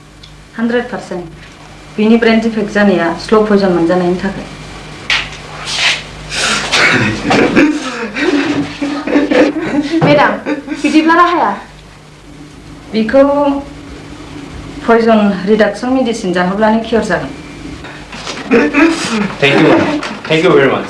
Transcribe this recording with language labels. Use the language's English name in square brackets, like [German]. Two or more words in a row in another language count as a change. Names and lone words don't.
[Bodo] 100%. Bini [English] brain defect [Bodo] janiya [English] slow poison [Bodo] man janayin thake. मेडाम बिदिब्ला राहाया बिखौ [English] poison reduction medicine [Bodo] जाहोब्लानो कियर जागोन [English] Thank you, madam. Thank you very much.